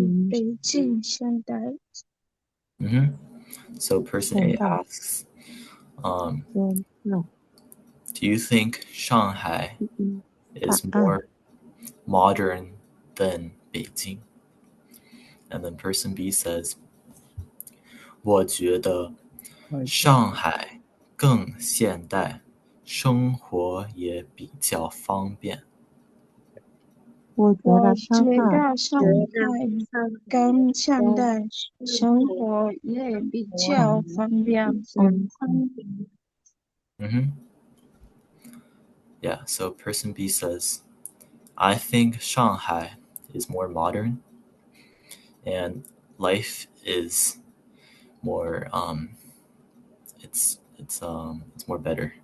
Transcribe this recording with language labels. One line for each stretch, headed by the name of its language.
Chinese: 北京现代？
English: So person A asks, No. do you think Shanghai is more modern than Beijing? And then person B says,
Chinese: 我觉得上海更现代，生活也比较方便。我觉我得觉得上海更现代，生活也比较方便。
English: Yeah, so person B says, I think Shanghai is more modern and life is more it's more better.